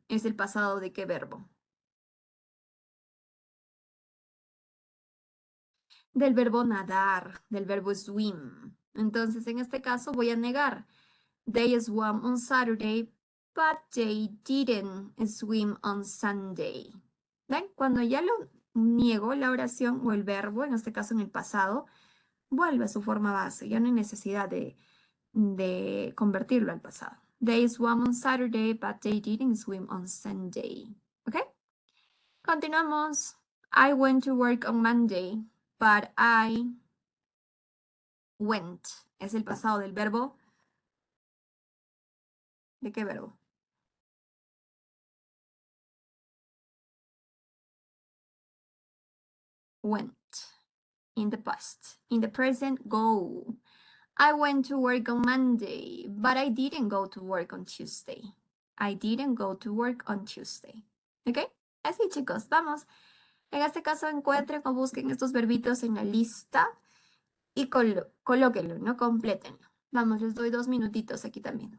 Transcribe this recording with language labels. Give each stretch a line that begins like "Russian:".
Spanish: ¿Es el pasado de qué verbo? Del verbo nadar, del verbo swim. Entonces, en este caso voy a negar.
English: They swam on Saturday, but they didn't swim on Sunday.
Spanish: ¿Ven? Cuando ya lo niego, la oración o el verbo, en este caso en el pasado, vuelve a su forma base. Ya no hay necesidad de convertirlo al pasado.
English: They swam on Saturday, but they didn't swim on Sunday. ¿Ok?
Spanish: Continuamos.
English: I went to work on Monday, but I went.
Spanish: Es el pasado del verbo. ¿De qué verbo?
English: Went. In the past. In the present, go. I went to work on Monday, but I didn't go to work on Tuesday. I didn't go to work on Tuesday.
Spanish: ¿Ok? Así, chicos, vamos. En este caso, encuentren o busquen estos verbitos en la lista y colóquenlo, ¿no? Complétenlo. Vamos, les doy 2 minutitos aquí también.